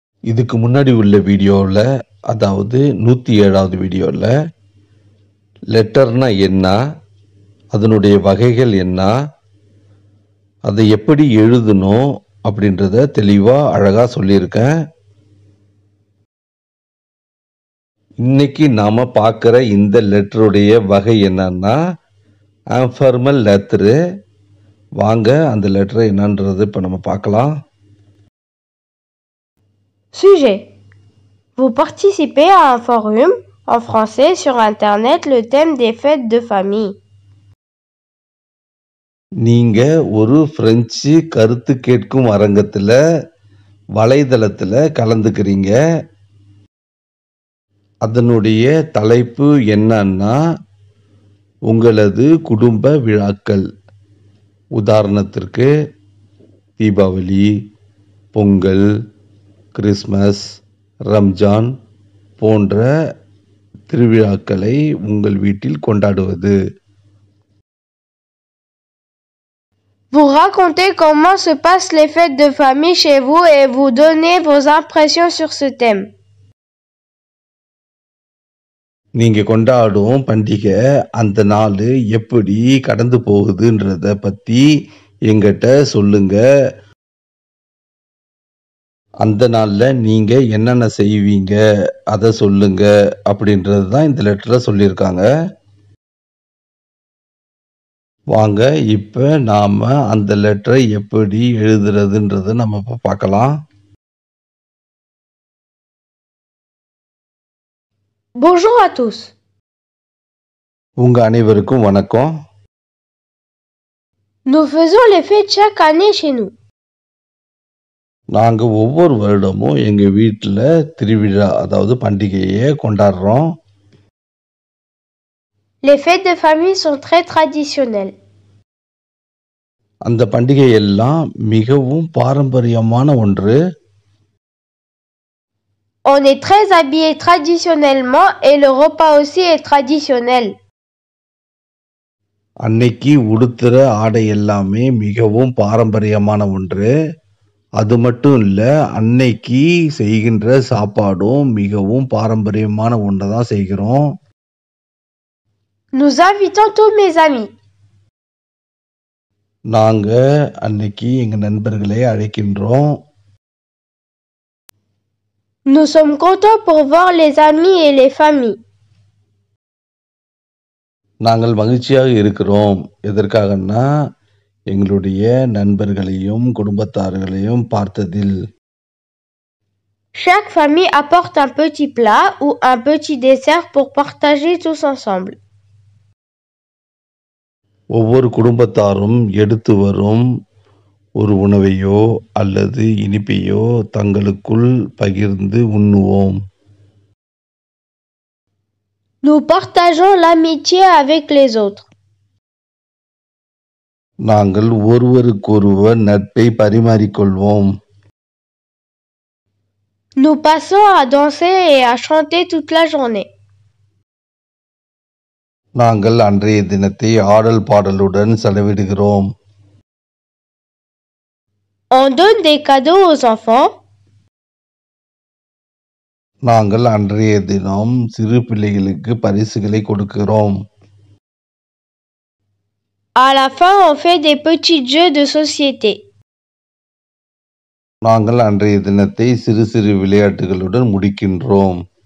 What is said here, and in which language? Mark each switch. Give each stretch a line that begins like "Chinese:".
Tamil: இதுக்கு முன்னாடி உள்ள வீடியோவில், அதாவது 107வது வீடியோவில் லெட்டர்னா என்ன, அதனுடைய வகைகள் என்ன, அதை எப்படி எழுதணும் அப்படின்றத தெளிவாக அழகாக சொல்லியிருக்கேன். இன்னைக்கு நாம் பார்க்குற இந்த லெட்டருடைய வகை என்னன்னா இன்ஃபார்மல் லெட்டரு. வாங்க அந்த லெட்டரை என்னன்றது இப்போ நம்ம பார்க்கலாம்.
French: Sujet. Vous participez à un forum en français sur Internet, le thème des fêtes de famille.
Tamil: நீங்கள் ஒரு பிரெஞ்சு கருத்து கேட்கும் அரங்கத்தில் வலைதளத்தில் கலந்துக்கிறீங்க. அதனுடைய தலைப்பு என்னன்னா உங்களது குடும்ப விழாக்கள். உதாரணத்திற்கு தீபாவளி, பொங்கல், கிறிஸ்மஸ், ரம்ஜான் போன்ற திருவிழாக்களை உங்கள் வீட்டில் கொண்டாடுவது.
French: Vous racontez comment se passent les fêtes de famille chez vous et vous donnez vos impressions sur ce thème.
Tamil: நீங்கள் கொண்டாடும் பண்டிகை அந்த நாள் எப்படி கடந்து போகுதுன்றத பற்றி எங்கிட்ட சொல்லுங்க. அந்த நாளில் நீங்கள் என்னென்ன செய்வீங்க அதை சொல்லுங்க அப்படின்றது தான் இந்த லெட்டரில் சொல்லியிருக்காங்க. வாங்க இப்போ நாம் அந்த லெட்டரை எப்படி எழுதுறதுன்றதை நம்ம இப்போ பார்க்கலாம்.
French: Bonjour à tous.
Tamil: உங்க அனைவருக்கும் வணக்கம்.
French: Nous faisons les fêtes chaque année chez nous.
Tamil: நாங்கள் ஒவ்வொரு வருடமும் எங்கள் வீட்டில் திருவிழா, அதாவது பண்டிகையை கொண்டாடுறோம்.
French: Les fêtes de famille sont très traditionnelles.
Tamil: அந்த பண்டிகை எல்லாம் மிகவும் பாரம்பரியமான ஒன்று.
French: On est très habillé traditionnellement et le repas aussi est traditionnel.
Tamil: அன்னைக்கு உடுத்துற ஆடை எல்லாமே மிகவும் பாரம்பரியமான ஒன்று. அது மட்டும் இல்லை, அன்னைக்கு செய்கின்ற சாப்பாடும் மிகவும் பாரம்பரியமான ஒன்றை தான் செய்கிறோம்.
French: Nous invitons tous mes amis.
Tamil: நாங்கள் அன்னைக்கு எங்கள் நண்பர்களை அழைக்கின்றோம்.
French: Nous sommes contents pour voir les amis et les familles.
Tamil: நாங்கள் மகிழ்ச்சியாக இருக்கிறோம். எதற்காகன்னா எங்களுடைய நண்பர்களையும் குடும்பத்தார்களையும் பார்த்ததில்.
French: Chaque famille apporte un petit plat ou un petit dessert pour partager tous ensemble.
Tamil: ஒவ்வொரு குடும்பத்தாரும் எடுத்து வரும் ஒரு உணவையோ அல்லது இனிப்பையோ தங்களுக்குள் பகிர்ந்து உண்ணுவோம்.
French: Nous partageons l'amitié avec les autres.
Tamil: நாங்கள் ஒருவருக்கொருவர் நட்பை பரிமாறிக்கொள்வோம்.
French: Nous passons à danser et à chanter toute la journée.
Tamil: நாங்கள் அன்றைய தினத்தை ஆடல் பாடலுடன் செலவிடுகிறோம்.
French: On donne des cadeaux aux enfants.
Tamil: நாங்கள் அன்றைய தினம் சிறு பிள்ளைகளுக்கு பரிசுகளை கொடுக்கிறோம்.
French: À la fin, on fait des petits jeux de société.
Tamil: நாங்கள் அன்றைய தினத்தை சிறு சிறு விளையாட்டுகளுடன் முடிக்கின்றோம்.